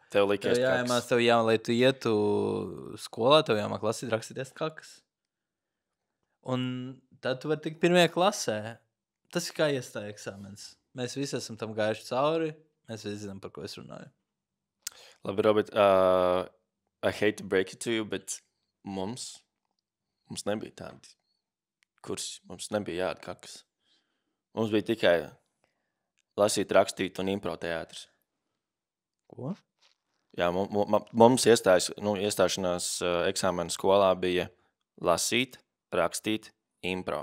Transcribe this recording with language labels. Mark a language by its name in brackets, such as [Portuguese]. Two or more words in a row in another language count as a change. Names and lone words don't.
[Latvian] Tev likies kakas. Lai tu ietu skolā, tev jāmāk lasīt, rakstīt ēst kakas. Un tad tu vari tikt 1. klasē. Tas ir kā iestāja eksāmens. Mēs visi esam tam gājuši cauri, mēs visi zinām, par ko es runāju. Labi, [English] Robert, I hate to break it to you, [Latvian] bet mums nebija tādi kursi, mums nebija jāda kakas. Mums bija tikai lasīt, rakstīt un impro teātris. Ko? Jā, mums iestāšanās eksāmena skolā bija lasīt, rakstīt, impro.